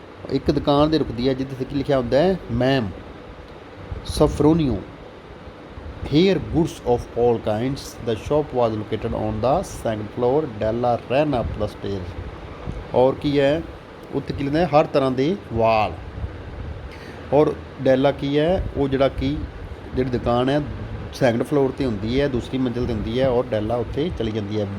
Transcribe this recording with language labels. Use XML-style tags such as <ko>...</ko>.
<pa>ਇੱਕ ਦੁਕਾਨ 'ਤੇ ਰੁਕਦੀ ਹੈ ਜਿੱਥੇ ਕੀ ਲਿਖਿਆ ਹੁੰਦਾ ਹੈ ma'am Sofronio.</pa> <en>Here goods of all kinds. The shop was located on the second floor. Della ran up the stairs.</en> <pa>ਔਰ ਕੀ ਹੈ ਉੱਥੇ ਕੀ ਲਿਖਦਾ ਹਰ ਤਰ੍ਹਾਂ ਦੇ ਵਾਲ ਔਰ ਡੈਲਾ ਕੀ ਹੈ ਉਹ ਜਿਹੜਾ ਕਿ ਜਿਹੜੀ ਦੁਕਾਨ ਹੈ ਸੈਕੰਡ ਫਲੋਰ 'ਤੇ ਹੁੰਦੀ ਹੈ ਦੂਸਰੀ ਮੰਜ਼ਿਲ 'ਤੇ ਹੁੰਦੀ ਹੈ ਔਰ ਡੈਲਾ ਉੱਥੇ ਚਲੀ ਜਾਂਦੀ ਹੈ।</pa>